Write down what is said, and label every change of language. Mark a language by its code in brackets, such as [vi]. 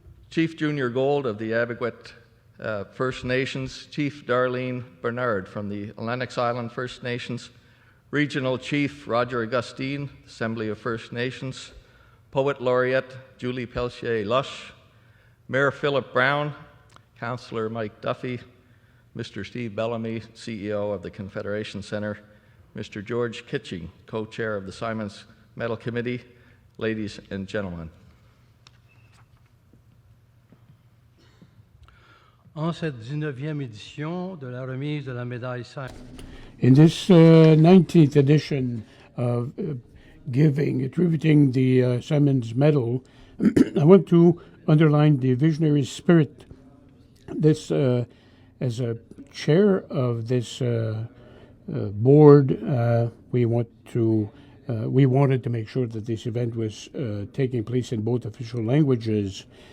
[en] Chief Junior Gold of the Abiguet First Nations, Chief Darlene Bernard from the Lennox Island First Nations, Regional Chief Roger Augustine, Assembly of First Nations, Poet Laureate Julie Pellissier-Lush, Mayor Philip Brown, Councillor Mike Duffy, Mr. Steve Bellamy, CEO of the Confederation Centre, Mr. George Kitching, co-chair of the Symons Medal Committee, ladies and gentlemen. [fr] En cette 19e édition de la remise de la médaille Symons. [en] In this 19th edition of attributing the Symons Medal, I want to underline the visionary spirit. This, as a chair of this board, we wanted to make sure that this event was taking place in both official languages.